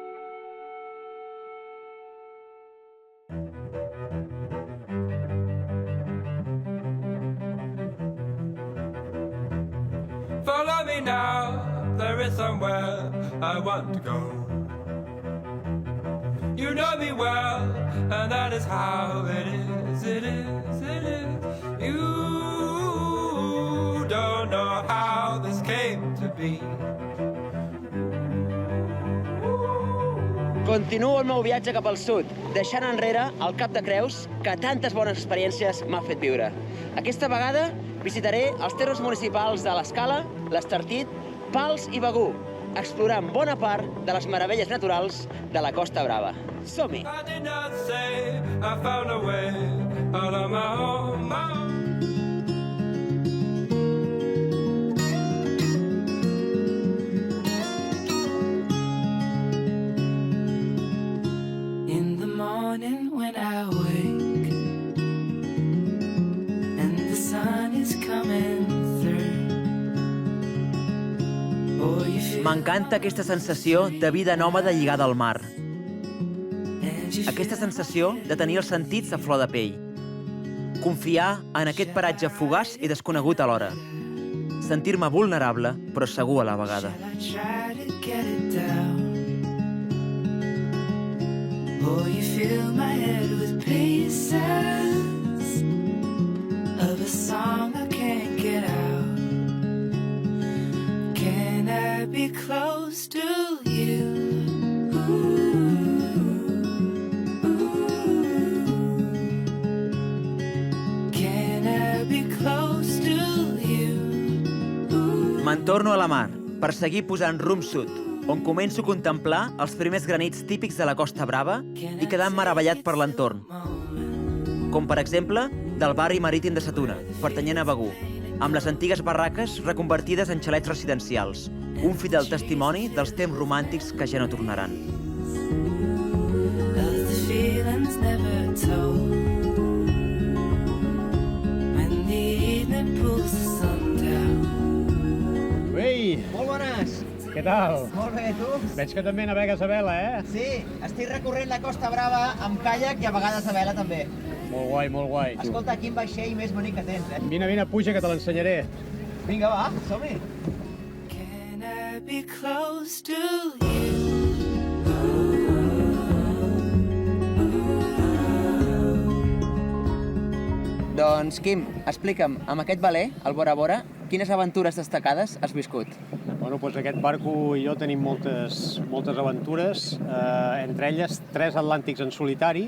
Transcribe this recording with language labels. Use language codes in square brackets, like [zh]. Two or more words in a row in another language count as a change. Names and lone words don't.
[en] Follow me now, there is somewhere I want to go. You know me well, and that is how it is, it is, it is. You don't know how this came to be. [ca] Continuo el meu viatge cap al sud, deixant enrere el Cap de Creus que tantes bones experiències m'ha fet viure. Aquesta vegada visitaré els termes municipals de l'Escala, l'Estartit, Pals i Begur, explorant bona part de les meravelles naturals de la Costa Brava. Som-hi! [en] I did not say I found a way out of my own mind. In the morning when I wake and the sun is coming through. Oh, you feel [ca] M'encanta aquesta sensació de vida nòmada lligada al mar. Aquesta sensació de tenir els sentits a flor de pell. Confiar en aquest paratge fugaç i desconegut alhora. Sentir-me vulnerable, però segur a la vegada. [en] I try to get it down. Oh, you fill my head with pieces of a song I can't get out. Can I be close to you? Can I be close to you? [ca] Me'n torno a la mar, per seguir posant rumb sud, on començo a contemplar els primers granits típics de la Costa Brava i quedar meravellat per l'entorn. Com, per exemple, del barri marítim de Sa Tuna, pertanyent a Begur, amb les antigues barraques reconvertides en xalets residencials, un fidel testimoni dels temps romàntics que ja no tornaran. [en] Of the feelings never told. When the evening pulls the sun down. [ca] Ei, Molt bones! què tal? Molt bé, tu? Veig que també navegues a vela, eh? Sí, estic recorrent la Costa Brava amb caiac i a vegades a vela també. Molt guai, molt guai. Escolta, quin vaixell més bonic que tens, eh? Vine, vine, puja, que te l'ensenyaré. Vinga, va, som-hi! [en] Can I be close to you? [ca] Doncs, Quim, explica'm, amb aquest veler, el Bora Bora, quines aventures destacades has viscut? Bueno, doncs aquest barco i jo tenim moltes aventures, entre elles 3 atlàntics en solitari,